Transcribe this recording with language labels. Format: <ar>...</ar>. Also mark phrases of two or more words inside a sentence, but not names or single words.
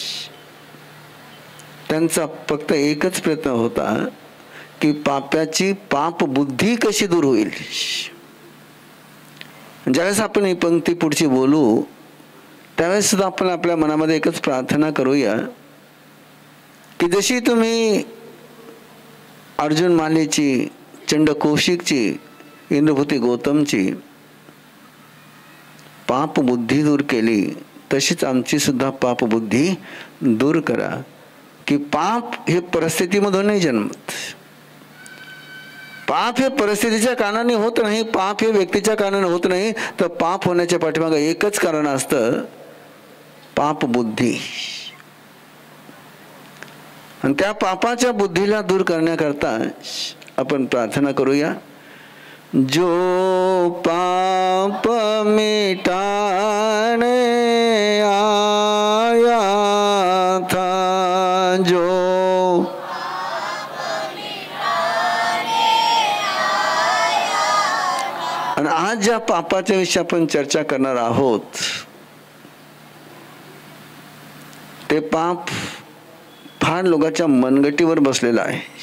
<mr>त्यांचा फक्त एकच प्रयत्न होता की पाप्याची पाप बुद्धी कशी दूर होईल. ज्यावेळेस आपण ही पंक्ती पुढची बोलू त्यावेळेस सुद्धा आपण आपल्या मनामध्ये एकच प्रार्थना करूया की जशी तुम्ही अर्जुन मालेची, चंड कौशिकची, इंद्रभूती गौतमची पाप बुद्धी दूर केली, तशीच आमची सुद्धा पाप बुद्धी दूर करा. की पाप हे परिस्थितीमधून नाही जन्मत. पाप हे परिस्थितीच्या कारणाने होत नाही, पाप हे व्यक्तीच्या कारणाने होत नाही. तर पाप होण्याच्या पाठीमागे एकच कारण असतं, पाप बुद्धी. आणि त्या पापाच्या बुद्धीला दूर करण्याकरता आपण प्रार्थना करूया.</mr> <hi>जो पाप मिटाने आया था,</hi> <mr>जो आणि आज ज्या पापाच्या विषयी आपण चर्चा करणार आहोत ते पाप फार लोकांच्या मनगटीवर बसलेलं आहे.</mr>